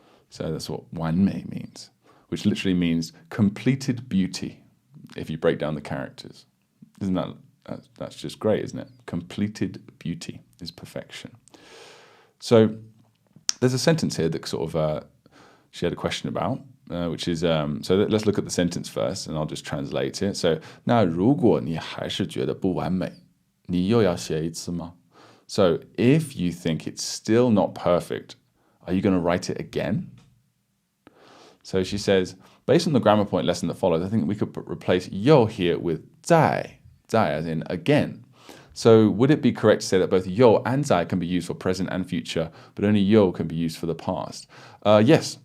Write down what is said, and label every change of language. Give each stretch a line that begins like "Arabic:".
English: So that's what 完美 means, which literally means completed beauty if you break down the characters. That's just great, isn't it? Completed beauty is perfection. So there's a sentence here that sort of she had a question about, which is, so let's look at the sentence first, and I'll just translate it.
Chinese: So, 那如果你还是觉得不完美，你又要写一次吗?
English: So if you think it's still not perfect, are you going to write it again? So she says, based on the grammar point lesson that follows, I think we could replace 又 here with 在 as in again. So would it be correct to say that both 又 and 在 can be used for present and future, but only 又 can be used for the past? Yes.